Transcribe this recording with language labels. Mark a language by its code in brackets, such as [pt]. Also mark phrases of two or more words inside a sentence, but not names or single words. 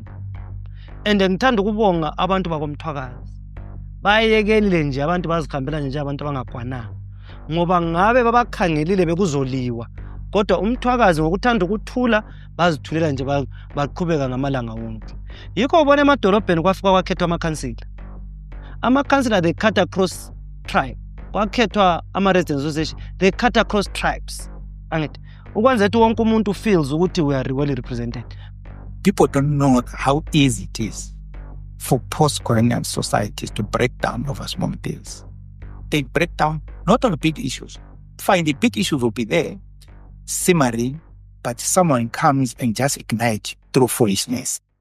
[nd] And ngithanda ukubonga abantu bakomthwakazi, bayekelile nje abantu bazihambela nje abantu abangakwananga, ngoba ngabe babakhangelile bekuzoliwa, kodwa umthwakazi ngokuthanda ukuthula bazithulela nje baqhubeka ngamalanga wonke. Yikho ubona emadolobheni kwafika kwakhethwa amakhansila. [en] Amakhansila they cut across tribe. Kwakhethwa ama-residence association, they cut across tribes. [nd] Angithi ukwenza ukuthi wonke umuntu feels ukuthi [en] we are well represented. People don't know how easy it is for post-colonial societies to break down over small deals. They break down not on the big issues. Fine, the big issues will be there, simmering, but someone comes and just ignites through foolishness.